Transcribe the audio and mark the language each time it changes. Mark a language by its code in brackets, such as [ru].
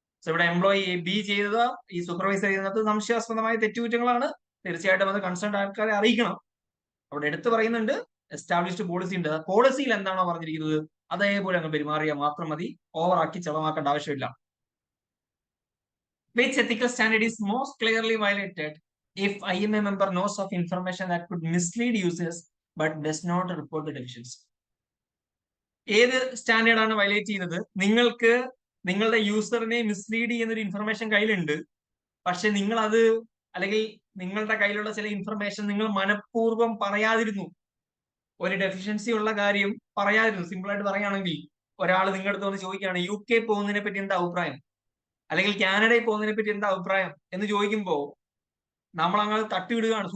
[ml] ഇവിടെ employee B ചെയ്തത് ഈ സൂപ്പർവൈസർ ചെയ്യുന്നത് സംശയാസ്പദമായ തെറ്റുകുറ്റങ്ങളാണ്. തീർച്ചയായിട്ടും അത് കൺസേൺ ആൾക്കാരെ അറിയിക്കണം. അവിടെ എടുത്തു പറയുന്നുണ്ട് എസ്റ്റാബ്ലിഷ്ഡ് പോളിസി ഉണ്ട്. പോളിസിയിൽ എന്താണോ പറഞ്ഞിരിക്കുന്നത് അതേപോലെ അങ്ങ് പെരുമാറിയാൽ മാത്രം മതി. ഓവറാക്കി ചെലവാക്കേണ്ട ആവശ്യമില്ല. [en] Which ethical standard is most clearly violated if IMA member knows of information that could mislead users but does not report the deficiency? [ml] ഏത് സ്റ്റാൻഡേർഡ് ആണ് വയലേറ്റ് ചെയ്യുന്നത്? നിങ്ങൾക്ക് നിങ്ങളുടെ യൂസറിനെ മിസ്ലീഡ് ചെയ്യുന്ന ഒരു ഇൻഫർമേഷൻ കയ്യിലുണ്ട്, പക്ഷെ നിങ്ങൾ അത്, അല്ലെങ്കിൽ നിങ്ങളുടെ കയ്യിലുള്ള ചില ഇൻഫർമേഷൻ നിങ്ങൾ മനഃപൂർവ്വം പറയാതിരുന്നു. ഒരു ഡെഫിഷ്യൻസി ഉള്ള കാര്യം പറയാതിരുന്നു. സിമ്പിൾ ആയിട്ട് പറയുകയാണെങ്കിൽ, ഒരാൾ നിങ്ങളുടെ അടുത്ത് വന്ന് ചോദിക്കുകയാണ് UK പോകുന്നതിനെ പറ്റി എന്താ അഭിപ്രായം, അല്ലെങ്കിൽ കാനഡയിൽ പോകുന്നതിനെ പറ്റി എന്താ അഭിപ്രായം എന്ന് ചോദിക്കുമ്പോ നമ്മൾ അങ്ങനെ തട്ടിവിടുകയാണ്.